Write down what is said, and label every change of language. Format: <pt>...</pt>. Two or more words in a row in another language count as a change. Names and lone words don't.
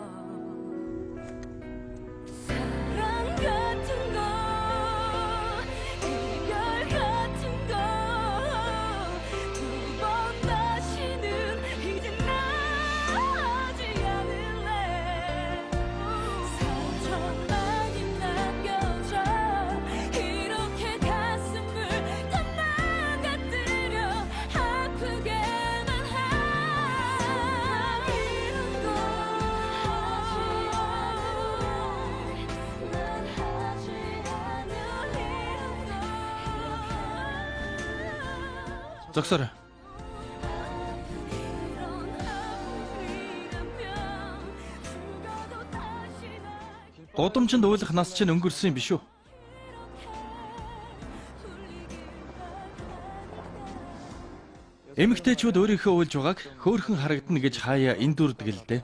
<ko>사랑 같은 거 이별 같은 거 두 번 다시는 이제 나 하지 않을래 상처만이 남겨져 이렇게 가슴을 다 망가뜨려 아프게만 하 이런 거 난 하지 않을 이런 거</ko> <mn>Зогсоорой. Гудамжинд уйлах нас чинь өнгөрсөн юм биш үү? Эмэгтэйчүүд өөрийнхөө уйлж байгааг хөөрхөн харагдана гэж хаяа эндүрдэг л дээ.</mn>